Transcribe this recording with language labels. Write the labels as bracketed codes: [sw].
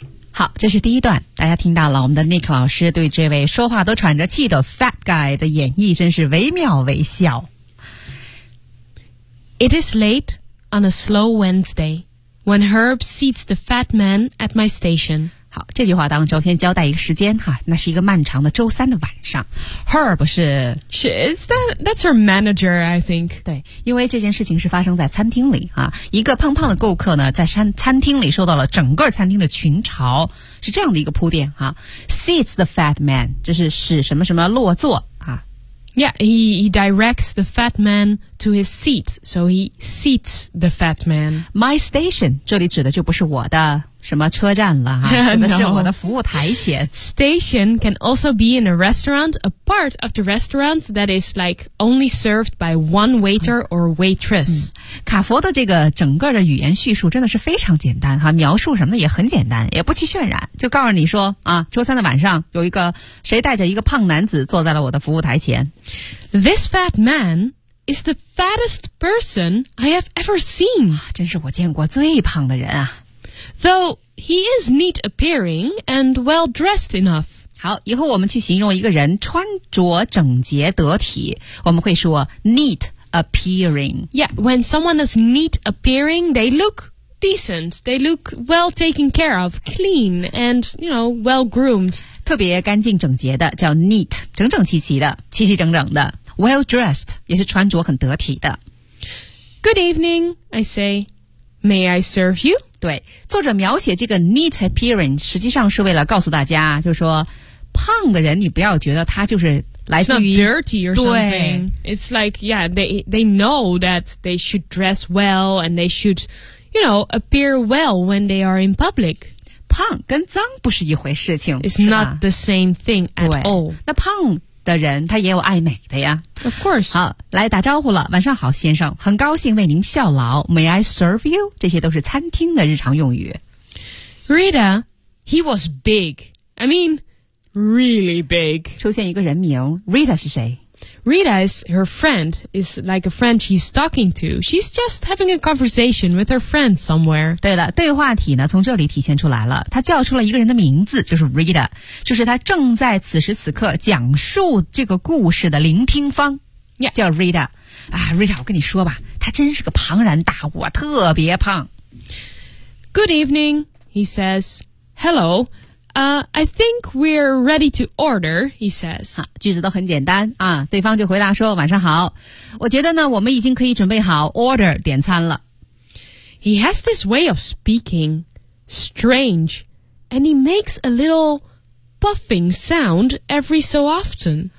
[zh] 好，这是第一段，大家听到了我们的 Nick 老师对这位说话都喘着气的 fat guy 的演绎，真是惟妙惟肖。 [en] It is late on a slow Wednesday when Herb seats the fat man at my station. [zh] 好，这句话当中先交代一个时间哈，那是一个漫长的周三的晚上。 Herb 是 [en] That's her manager, I think. [zh] 对，因为这件事情是发生在餐厅里啊，一个胖胖的顾客呢，在餐厅里受到了整个餐厅的群嘲，是这样的一个铺垫哈。 [en] Seats the fat man, [zh] 就是使什么什么落座啊。 [en] Yeah, he directs the fat man to his seat, so he seats the fat man. My station, [zh] 这里指的就不是我的。什么车站了啊？什么是我的服务台前、 [en] no. ？Station can also be in a restaurant, a part of the restaurant that is like only served by one waiter or waitress.、 [zh] 卡佛的这个整个的语言叙述真的是非常简单哈，描述什么的也很简单，也不去渲染，就告诉你说啊，周三的晚上有一个谁带着一个胖男子坐在了我的服务台前。 [en] This fat man. Is the fattest person I have ever seen. [zh] 真是我见过最胖的人啊。 [en] Though he is neat appearing and well dressed enough. [zh] 好，以后我们去形容一个人穿着整洁得体，我们会说 [en] neat appearing. Yeah, when someone is neat appearing, they look decent. They look well taken care of, clean and, you know, well groomed. [zh] 特别干净整洁的叫 neat, 整整齐齐的，齐齐整整的。 Well-dressed, 也是穿着很得体的。 [en] Good evening, I say. May I serve you? [zh] 对，作者描写这个 [en] neat appearance [zh] 实际上是为了告诉大家，就是说胖的人你不要觉得他就是来自于 [en] It's not dirty or something. It's like, yeah, they know that they should dress well and they should, you know, appear well when they are in public. [zh] 胖跟脏不是一回事情 [en] It's not the same thing at all. [zh] 那胖的人他也有爱美的呀 [en] Of course. [zh] 好来打招呼了晚上好先生很高兴为您效劳 [en] May I serve you? [zh] 这些都是餐厅的日常用语 [en] Rita, he was big. I mean, really big. [zh] 出现一个人名 Rita 是谁 [en] Rita is her friend. It's like a friend she's talking to. She's just having a conversation with her friend somewhere. [zh] 对了对话体呢从这里体现出来了。她叫出了一个人的名字就是 Rita, 就是她正在此时此刻讲述这个故事的聆听方。 [en] Yeah. [zh] 叫 Rita。啊 ,Rita, 我跟你说吧她真是个庞然大物特别胖。 [en] Good evening, he says. Hello. I think we're ready to order, he says. [zh] 句子都很简单啊，对方就回答说晚上好。我觉得呢，我们已经可以准备好 order 点餐了。 [en] He has this way of speaking, strange, and he makes a little puffing sound every so often.